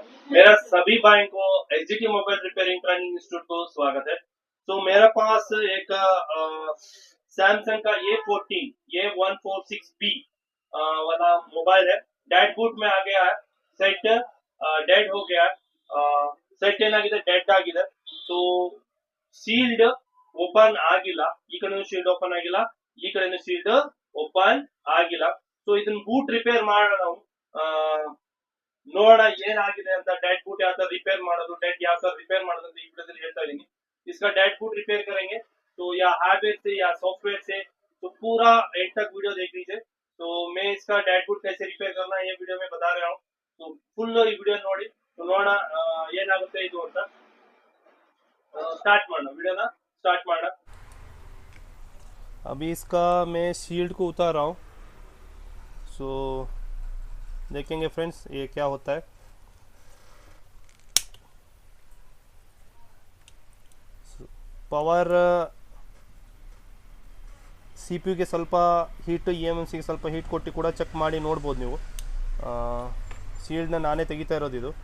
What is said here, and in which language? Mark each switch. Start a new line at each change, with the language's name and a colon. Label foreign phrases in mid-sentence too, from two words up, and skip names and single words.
Hindi: मेरा सभी भाई को एचजीटी मोबाइल रिपेयरिंग ट्रेनिंग इंस्टीट्यूट को स्वागत है। तो मेरे पास एक सैमसंग का A14 A146B वाला मोबाइल है।
English: dead boot
Hindi: में आ गया है, सेट डेड हो गया है, सेट
Kannada: ಏನಾಗಿದೆ ಡೆಡ್ ಆಗಿದೆ। ಸೊ
English: sealed open
Kannada: ಆಗಿಲ್ಲ, ಈ ಕಡೆನೂ
English: shield open
Kannada: ಆಗಿಲ್ಲ, ಈ ಕಡೆನೂ
English: shield open
Kannada: ಆಗಿಲ್ಲ। ಸೊ ಇದನ್ನ
English: boot repair
Kannada: ಮಾಡೋಣ ನಾವು, ನೋಡೋಣ ಏನಾಗಿದೆ ಅಂತ।
English: dead boot
Kannada: ಯಾವ ತರ ರಿಪೇರ್ ಮಾಡೋದು, डेड ಯಾವ ತರ ರಿಪೇರ್ ಮಾಡೋದು ಅಂತ ಈ ವಿಡಿಯೋದಲ್ಲಿ ಹೇಳ್ತಾ ಇದೀನಿ।
Hindi: इसका
English: dead boot repair
Hindi: करेंगे तो या हार्डवेयर से या सॉफ्टवेयर से, तो पूरा एंड तक वीडियो देख लीजिए। तो मैं इसका
English: dead boot
Hindi: कैसे रिपेयर करना है ये वीडियो में बता रहा हूँ।
Kannada: तो फुल ಈ ವಿಡಿಯೋ ನೋಡಿ, ನೋಡೋಣ ಏನಾಗುತ್ತೆ ಇದು ಅಂತ। स्टार्ट ಮಾಡೋಣ, ವಿಡಿಯೋನ स्टार्ट ಮಾಡೋಣ।
Hindi: अभी इसका मैं शील्ड को उतार रहा हूँ। सो देखेंगे फ्रेंड्स ये क्या होता है।
Kannada: ಪವರ್ ಸಿ ಪಿ ಯುಗೆ ಸ್ವಲ್ಪ ಹೀಟು, ಇ ಎಮ್ ಎಮ್ ಸಿಗೆ ಸ್ವಲ್ಪ ಹೀಟ್ ಕೊಟ್ಟು ಕೂಡ ಚೆಕ್ ಮಾಡಿ ನೋಡ್ಬೋದು ನೀವು। ಶೀಲ್ಡ್ನ ನಾನೇ ತೆಗಿತಾ ಇರೋದು ಇದು।